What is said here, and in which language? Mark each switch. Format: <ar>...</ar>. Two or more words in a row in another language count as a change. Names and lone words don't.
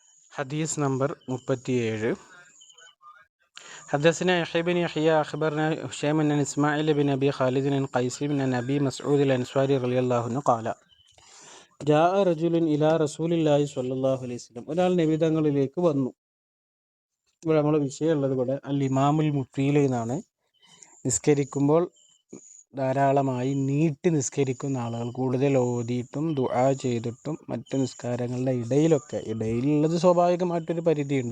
<ml>ഹദീസ് നമ്പർ 37.</ml> <ar>حدثنا يحيى بن يحيى أخبرنا هشام بن إسماعيل بن أبي خالد بن قيس بن أبي مسعود الأنصاري رضي الله عنه قال جاء رجل إلى رسول الله صلى الله عليه وسلم.</ar> <ml>ഒരാൾ നബി തങ്ങളിലേക്ക് വന്നു. ഇവിടെ നമ്മൾ വിഷയമുള്ളത് ഇവിടെ</ml> <ar>الإمام المطيل</ar> <ml>എന്നാണ്. നിസ്കരിക്കുമ്പോൾ ധാരാളമായി നീട്ടി നിസ്കരിക്കുന്ന ആളുകൾ, കൂടുതൽ ഓതിയിട്ടും ദുആ ചെയ്തിട്ടും മറ്റ് നിസ്കാരങ്ങളുടെ ഇടയിലുള്ളത് സ്വാഭാവികമായിട്ടൊരു പരിധിയുണ്ട്.</ml>